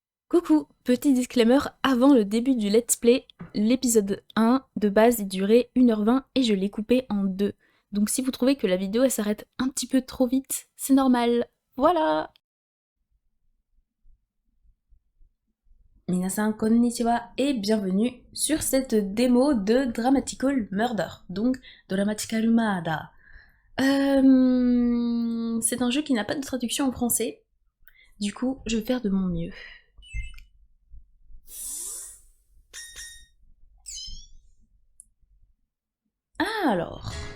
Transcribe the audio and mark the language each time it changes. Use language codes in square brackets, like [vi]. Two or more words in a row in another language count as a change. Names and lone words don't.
[fr] Coucou, petit disclaimer avant le début du [en] let's play, [fr] l'épisode 1 de base il durait 1h20 et je l'ai coupé en deux. Donc si vous trouvez que la vidéo elle s'arrête un petit peu trop vite, c'est normal. Voilà. [ja] 皆さんこんにちは [fr] et bienvenue sur cette démo de Dramatical Murder, donc Dramatical Murder. C'est un jeu qui n'a pas de traduction en français, du coup je vais faire de mon mieux. Alors...